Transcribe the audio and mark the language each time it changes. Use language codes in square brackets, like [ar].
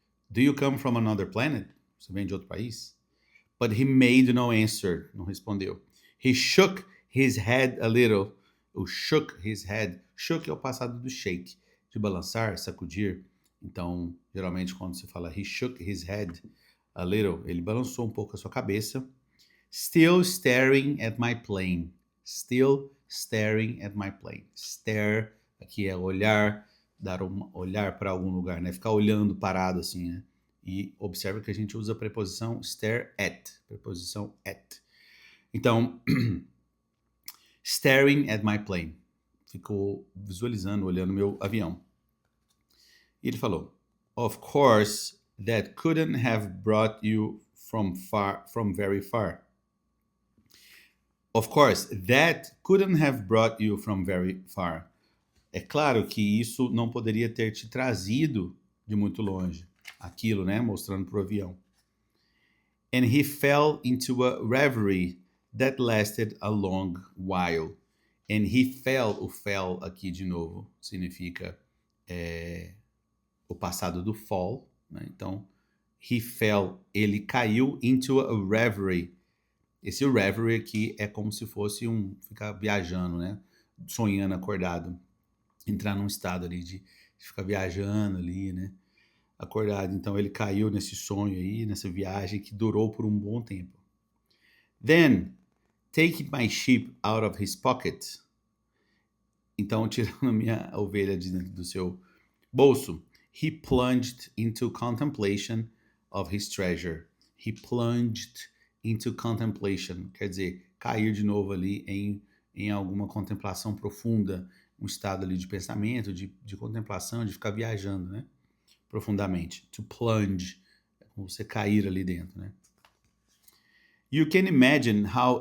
[en] Do you come from another planet? [pt] Você vem de outro país? [en] But he made no answer. [pt] Não respondeu. [en] He shook his head a little. O shook his head. [pt] Shook é o passado do shake, de balançar, sacudir. Então, geralmente quando se fala [en] he shook his head a little, [pt] ele balançou um pouco a sua cabeça. [en] Still staring at my plane. Still staring at my plane. [pt] Stare, aqui é olhar, olhar para algum lugar, né? Ficar olhando parado assim, né? E observa que a gente usa a preposição stare at. [en] Preposição at. Então, staring at my plane. [pt] Ficou visualizando, olhando meu avião. E ele falou, [en] of course, that couldn't have brought you from very far. Of course, that couldn't have brought you from very far. [pt] É claro que isso não poderia ter te trazido de muito longe. Aquilo, né? Mostrando pro avião. [en] And he fell into a reverie that lasted a long while. And he fell, [pt] o fell aqui de novo, significa o passado do fall, né? [en] Então, he fell, [pt] ele caiu [en] into a reverie. [pt] Esse reverie aqui é como se fosse ficar viajando, né? Sonhando, acordado. Entrar num estado ali de ficar viajando ali, né? Acordado. Então, ele caiu nesse sonho aí, nessa viagem que durou por um bom tempo. [en] Then, taking my sheep out of his pocket. [pt] Então, tirando a minha ovelha de dentro do seu Bolso. [en] He plunged into contemplation of his treasure. He plunged into contemplation. [pt] Quer dizer, cair de novo ali em alguma contemplação profunda, um estado ali de pensamento, de contemplação, de ficar viajando, né? Profundamente. [en] To plunge. [pt] É como você cair ali dentro, né? [en] You can imagine how